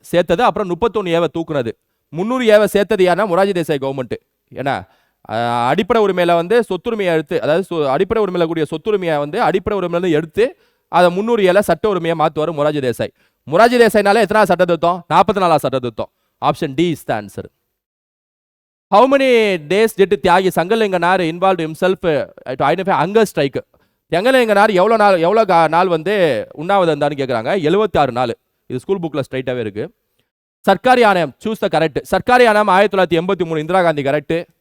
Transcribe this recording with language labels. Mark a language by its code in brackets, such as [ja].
[ta] சேர்த்தது, அப்புறம் 31 ஏவை தூக்குனது. 300 ஏவை சேர்த்தது ஏன்னா மொராஜி தேசாய் கவர்மெண்ட். ஏன்னா அடிப்படை உரிமையில வந்து சொத்துரிமையை எடுத்து, அதாவது அடிப்படை உரிமையில கூடிய சொத்துரிமையை வந்து அடிப்படை உரிமையில எடுத்து அதை 300 ஏல சட்ட உரிமையை மாற்றுவார் மொராஜி தேசாய். மொராஜி தேசாய்னாலே எத்தனாவது சட்ட திருத்தம்? 44வது சட்ட திருத்தம். [en] Option D is the answer. How many days did Thiyagi Sankaralinganar involved himself to identify hunger strike? [ta] சங்கலிங்கனார் எவ்வளோ நாள் வந்து உண்ணாவிரதம் இருந்தான்னு கேட்குறாங்க. 76 நாள். இது ஸ்கூல் புக்கில் ஸ்ட்ரைட்டாகவே இருக்கு. சர்க்காரி ஆணையம், [en] Choose the correct. [ta] சர்க்காரி ஆணையம் 1983 இந்திரா காந்தி கரெக்ட்.